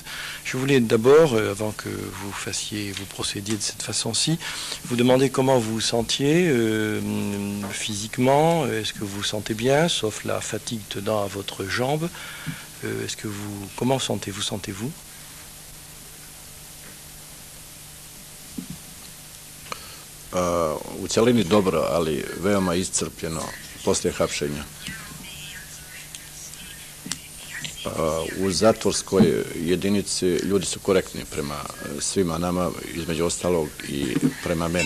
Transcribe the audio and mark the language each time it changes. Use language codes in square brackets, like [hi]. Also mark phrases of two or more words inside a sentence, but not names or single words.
[fr] Je voulais d'abord, avant que vous procédiez de cette façon-ci, vous demander comment vous vous sentiez physiquement. Est-ce que vous vous sentez bien, sauf la fatigue tenant à votre jambe? Comment sentez-vous? [sr] U celini dobro, ali veoma iscrpljeno posle hapšenja. U zatvorskoj jedinici ljudi su korektni prema svima nama, između ostalog i prema meni.